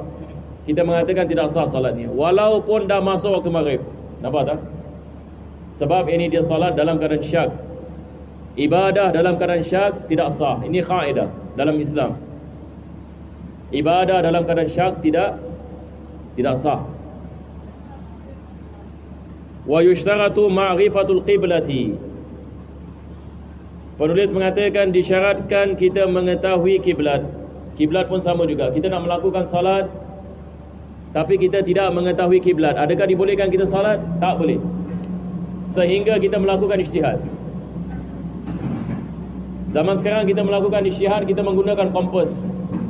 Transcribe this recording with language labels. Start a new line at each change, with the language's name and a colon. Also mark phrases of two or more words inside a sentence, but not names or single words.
Malay: Kita mengatakan tidak sah salatnya walaupun dah masuk waktu maghrib. Nampak tak? Sebab ini dia salat dalam keadaan syak. Ibadah dalam keadaan syak tidak sah. Ini kaedah dalam Islam. Ibadah dalam keadaan syak tidak sah.
Arabic: ويشترط معرفة القبلة.
Malay: Penulis mengatakan disyaratkan kita mengetahui kiblat. Kiblat pun sama juga. Kita nak melakukan salat tapi kita tidak mengetahui kiblat. Adakah dibolehkan kita salat? Tak boleh. Sehingga kita melakukan ijtihad. Zaman sekarang kita melakukan ijtihad, kita menggunakan kompas.